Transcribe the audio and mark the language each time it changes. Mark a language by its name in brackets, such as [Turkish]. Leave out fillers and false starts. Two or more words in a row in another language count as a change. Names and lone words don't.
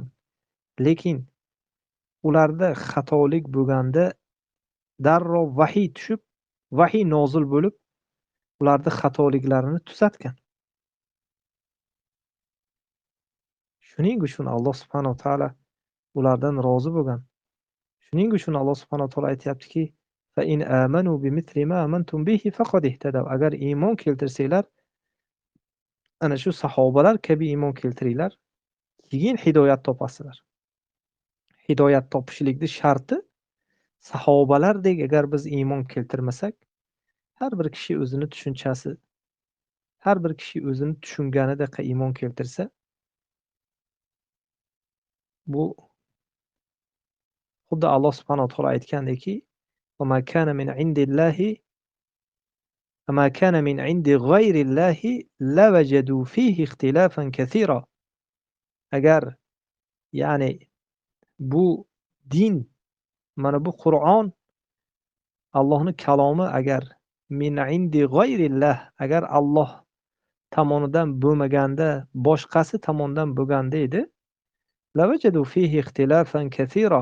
[Uzbek] Lekin ularda xatolik bo'lganda darrov vahiy tushib, vahiy nozil bo'lib, ularning xatoliklarini tuzatgan. Shuning uchun Alloh [Arabic] سبحانه وتعالى [Uzbek] ulardan rozi bo'lgan. Shuning uchun Alloh [Arabic] سبحانه وتعالى [Uzbek] aytayaptiki: [Arabic] "فإن آمنوا بمثل ما آمنتم به فقد اهتدوا." [Uzbek] Agar iymon keltirsanglar, ana shu sahobalar kabi iymon keltiringlar, keyin hidoyat topasizlar. Hidoyat topishlikning sharti sahobalardek agar biz iymon keltirmasak, har bir kishi o'zini tushunchasi, har bir kishi o'zini tushunganidek iymon keltirsa, bu xuddi Alloh [Arabic] سبحانه وتعالى [Uzbek] aytgandeki: [Arabic] "وما كان من عند الله وما كان من عند غير الله لوجدوا فيه اختلافا كثيرا." [Uzbek] Agar ya'ni bu din, mana bu Qur'on Allohning kalomi agar [Arabic] من عند غير الله, [Uzbek] agar Alloh tomonidan bo'lmaganda, boshqasi tomonidan bo'lganda edi, [Arabic] لوجدوا فيه اختلافا كثيرا.